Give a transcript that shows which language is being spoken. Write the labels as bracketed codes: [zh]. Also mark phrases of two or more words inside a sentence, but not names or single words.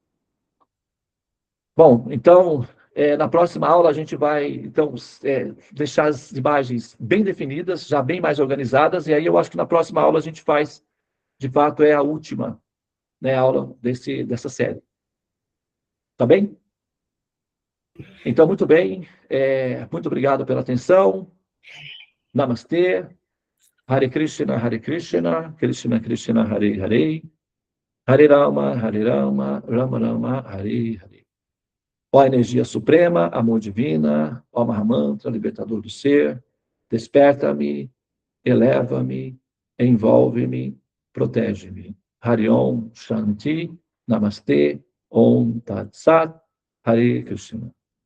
[pt] Bom, então, na próxima aula a gente vai, então, deixar as imagens bem definidas, já bem mais organizadas, e aí eu acho que na próxima aula a gente faz, de fato, a última, né, aula dessa série. Tá bem? Então, muito bem, muito obrigado pela atenção. Namastê. [sa] Hare Krishna, Krishna Krishna, Hare Hare, Hare Rama, Rama Rama, Hare Hare. [pt] Ó energia suprema, amor divina, ó Mahamantra, libertador do ser, desperta-me, eleva-me, envolve-me, protege-me. [sa] Hari Om Shanti, Namastê, Om Tat Sat, Hare Krishna.